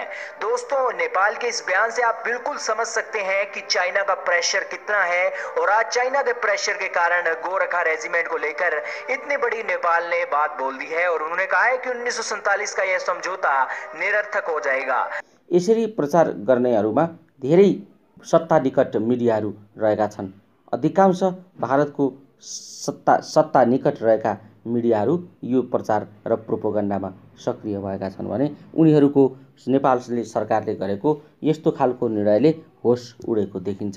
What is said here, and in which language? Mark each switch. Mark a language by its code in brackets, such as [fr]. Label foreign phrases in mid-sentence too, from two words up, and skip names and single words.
[hi] दोस्तों, नेपाल के इस बयान से आप बिल्कुल समझ सकते हैं कि चाइना का प्रेशर कितना है और आज चाइना के प्रेशर के कारण गोरखा रेजिमेंट को लेकर इतनी बड़ी नेपाल ने बात बोल दी है और उन्होंने कहा है कि 1947 का यह समझौता निरर्थक हो जाएगा। [ne] यसरी प्रचार गर्नेहरूमा धेरै सत्ता निकट मिडियाहरू रहेका छन्। अधिकांश भारतको सत्ता निकट रहेका मिडियाहरू यो प्रचार र प्रोपोगन्डामा सक्रिय भएका छन् भने उनीहरूको नेपाल सरकारले गरेको यस्तो खालको निर्णयले होस उडेको देखिन्छ।